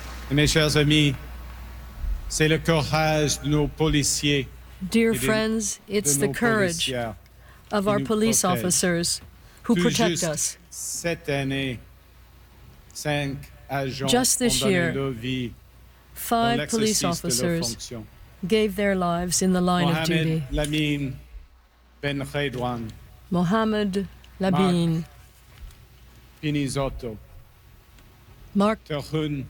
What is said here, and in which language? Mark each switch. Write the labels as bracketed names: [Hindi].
[French] Mes chers amis, c'est le courage de nos policiers. [English] Dear friends, it's the courage of our police officers who protect us. [French] Cette année, cinq agents [English] just this year, five police officers gave their lives in the line Mohamed of duty. Lamine Ben Redouan. Mohamed Labine. Pinizotto. Mark Tarun